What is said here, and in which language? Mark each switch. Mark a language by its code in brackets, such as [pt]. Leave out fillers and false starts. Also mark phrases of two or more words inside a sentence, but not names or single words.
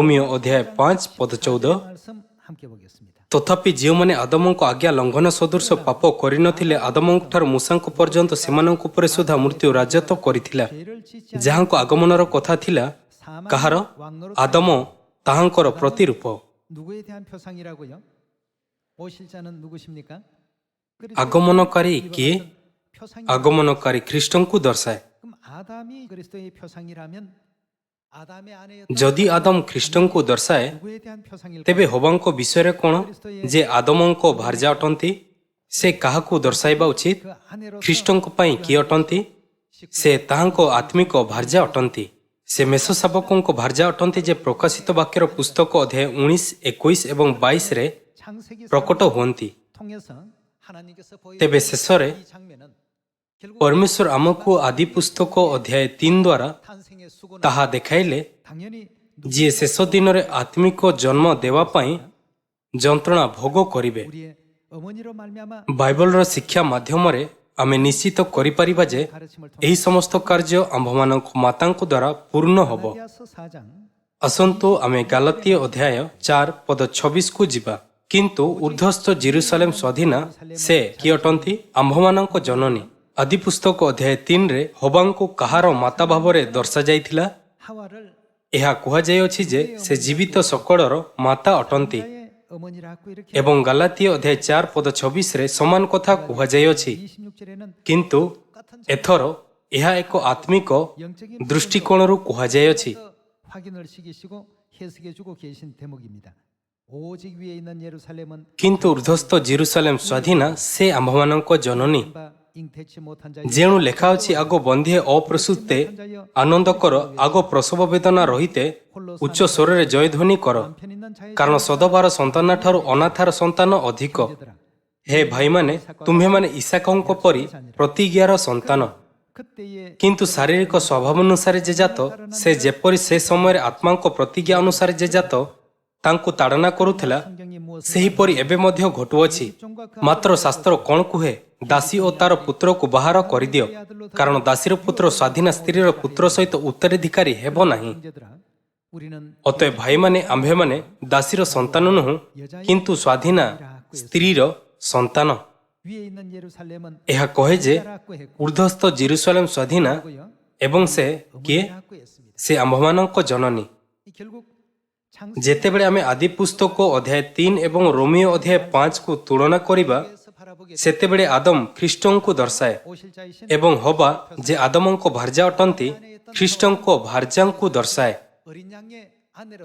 [or] ରୋମିଓ ଅଧ୍ୟାୟ 5 ପଦ 14, ତଥାପି ଯେଉଁମାନେ ଆଦମଙ୍କ ଆଜ୍ଞା ଲଙ୍ଘନ ସଦୃଶ ପାପ କରିନଥିଲେ ଆଦମଙ୍କଠାରୁ ମୂଷାଙ୍କ ପର୍ଯ୍ୟନ୍ତ ସେମାନଙ୍କ ଉପରେ ସୁଦ୍ଧା ମୃତ୍ୟୁ ରାଜତ୍ୱ କରିଥିଲା। ଯାହାଙ୍କ ଆଗମନର କଥା ଥିଲା କାହାର? ଆଦମ ତାହାଙ୍କର ପ୍ରତିରୂପ। [ko] 누구에 대한 표상이라고요? 오실 자는 누구십니까? [or] ଆଗମନକାରୀ କିଏ? ଆଗମନକାରୀ ଖ୍ରୀଷ୍ଟଙ୍କୁ ଦର୍ଶାଏ। [ko] 그럼 아담이 그리스도의 표상이라면 아담의 아내 [or] ଯଦି ଆଦମ ଖ୍ରୀଷ୍ଟଙ୍କୁ ଦର୍ଶାଏ [ko] 누구에 대한 표상일까요? [or] ତେବେ ହବାଙ୍କ ବିଷୟରେ କ'ଣ ଯେ ଆଦମଙ୍କ ଭାର୍ଯ୍ୟା ଅଟନ୍ତି? ସେ କାହାକୁ ଦର୍ଶାଇବା ଉଚିତ? [ko] 그 아내로서 [or] ଖ୍ରୀଷ୍ଟଙ୍କ ପାଇଁ କିଏ ଅଟନ୍ତି? ସେ ତାହାଙ୍କ ଆତ୍ମିକ ଭାର୍ଯ୍ୟା ଅଟନ୍ତି। ସେ ମେଷଶାବକଙ୍କ ଭାର୍ଯ୍ୟା ଅଟନ୍ତି ଯେ ପ୍ରକାଶିତ ବାକ୍ୟର ପୁସ୍ତକ ଅଧ୍ୟାୟ 19, 21 ଏବଂ 22ରେ [ko] 창세기 [or] ପ୍ରକଟ ହୁଅନ୍ତି। [ko] 통해서 하나님께서 [or] ତେବେ ଶେଷରେ [ko] 이 장면은 결국 [or] ପରମେଶ୍ୱର ଆମକୁ ଆଦି ପୁସ୍ତକ ଅଧ୍ୟାୟ 3 ଦ୍ୱାରା [ko] 탄생의 수고는 [or] ତାହା ଦେଖାଇଲେ [ko] 당연히 [or] ଯିଏ ଶେଷ ଦିନରେ ଆତ୍ମିକ ଜନ୍ମ ଦେବା ପାଇଁ ଯନ୍ତ୍ରଣା ଭୋଗ କରିବେ। [ko] 우리의 어머니로 말미암아 [or] ବାଇବଲର ଶିକ୍ଷା ମାଧ୍ୟମରେ ଆମେ ନିଶ୍ଚିତ କରିପାରିବା ଯେ [ko] 가르침을 통해 [or] ଏହି ସମସ୍ତ କାର୍ଯ୍ୟ ଆମ୍ଭମାନଙ୍କ ମାତାଙ୍କ ଦ୍ୱାରା ପୂର୍ଣ୍ଣ ହେବ। [ko] 갈라디아서 4장 [or] ଆସନ୍ତୁ ଆମେ ଗାଲାତୀୟ ଅଧ୍ୟାୟ 4 ପଦ 26କୁ ଯିବା। କିନ୍ତୁ ଉର୍ଦ୍ଧ୍ୱସ୍ଥ ଜେରୁସାଲେମ ସ୍ୱାଧୀନା ସେ କିଏ ଅଟନ୍ତି? ଆମ୍ଭମାନଙ୍କ ଜନନୀ। ଆଦି ପୁସ୍ତକ ଅଧ୍ୟାୟ 3ରେ ହବାଙ୍କୁ କାହାର ମାତା ଭାବରେ ଦର୍ଶାଯାଇଥିଲା? [ko] 하와를 [or] ଏହା କୁହାଯାଇଅଛି ଯେ ସେ ଜୀବିତ ସକଳର ମାତା ଅଟନ୍ତି [ko] 자의 어머니라고 이렇게 [or] ଏବଂ ଗାଲାତୀୟ ଅଧ୍ୟାୟ 4 ପଦ 26ରେ ସମାନ କଥା କୁହାଯାଇଅଛି। [ko] 26절에는 [or] କିନ୍ତୁ ଏଥର ଏହା ଏକ ଆତ୍ମିକ [ko] 영적인 [or] ଦୃଷ୍ଟିକୋଣରୁ କୁହାଯାଇଅଛି। [ko] 확인을 시키시고 해석해 주고 계신 대목입니다. 오직 위에 있는 예루살렘은 [or] କିନ୍ତୁ ଉର୍ଦ୍ଧ୍ୱସ୍ଥ ଜେରୁସାଲେମ ସ୍ୱାଧୀନା ସେ ଆମ୍ଭମାନଙ୍କ ଜନନୀ। [ko] 바 잉태치 못한 자 [or] ଯେଣୁ ଲେଖାଅଛି ଆଗ ବନ୍ଧେ ଅପ୍ରସୂତେ ଆନନ୍ଦ କର, ଆଗ ପ୍ରସବ ବେଦନା ରହିତେ ଉଚ୍ଚ ସ୍ୱରରେ ଜୟଧ୍ୱନି କର, [ko] 남편 있는 자의 [or] କାରଣ ସଦବାର ସନ୍ତାନଠାରୁ ଅନାଥାର ସନ୍ତାନ ଅଧିକ। [ko] 자들아 [or] ହେ ଭାଇମାନେ, ତୁମ୍ଭେମାନେ ଇସାକଙ୍କ ପରି ପ୍ରତିଜ୍ଞାର ସନ୍ତାନ। [ko] 그때의 [or] କିନ୍ତୁ ଶାରୀରିକ ସ୍ୱଭାବ ଅନୁସାରେ ଯେ ଜାତ ସେ ଯେପରି ସେ ସମୟରେ ଆତ୍ମାଙ୍କ ପ୍ରତିଜ୍ଞା ଅନୁସାରେ ଯେ ଜାତ ତାଙ୍କୁ ତାଡ଼ନା କରୁଥିଲା [ko] 성경이 무엇을 [or] ସେହିପରି ଏବେ ମଧ୍ୟ ଘଟୁଅଛି। ମାତ୍ର ଶାସ୍ତ୍ର କ'ଣ କୁହେ? ଦାସୀ ଓ ତାର ପୁତ୍ରକୁ ବାହାର କରିଦିଅ, କାରଣ ଦାସୀର ପୁତ୍ର ସ୍ୱାଧୀନା ସ୍ତ୍ରୀର ପୁତ୍ର ସହିତ ଉତ୍ତରାଧିକାରୀ ହେବ ନାହିଁ। [ko] 형제들아 우리는 [or] ଅତଏବ ଭାଇମାନେ ଆମ୍ଭେମାନେ ଦାସୀର ସନ୍ତାନ ନୁହଁ, କିନ୍ତୁ ସ୍ୱାଧୀନା ସ୍ତ୍ରୀର ସନ୍ତାନ। [ko] 위에 있는 예루살렘은 [or] ଏହା କହେ ଯେ [ko] 라고 했고 [or] ଉର୍ଦ୍ଧ୍ୱସ୍ଥ ଜେରୁସାଲେମ ସ୍ୱାଧୀନା ଏବଂ ସେ କିଏ? [ko] 라고 했습니다. [or] ସେ ଆମ୍ଭମାନଙ୍କ ଜନନୀ। [ko] 이 결국 [or] ଯେତେବେଳେ ଆମେ ଆଦି ପୁସ୍ତକ ଅଧ୍ୟାୟ 3 ଏବଂ ରୋମିଓ ଅଧ୍ୟାୟ 5କୁ ତୁଳନା କରିବା [ko] 창세기에서 바라보게 [or] ସେତେବେଳେ ଆଦମ ଖ୍ରୀଷ୍ଟଙ୍କୁ ଦର୍ଶାଏ [ko] 오실 자이신 [or] ଏବଂ ହବା ଯେ ଆଦମଙ୍କ ଭାର୍ଯ୍ୟା ଅଟନ୍ତି ଖ୍ରୀଷ୍ଟଙ୍କ ଭାର୍ଯ୍ୟାଙ୍କୁ ଦର୍ଶାଏ। [ko] 어린 양의 아내로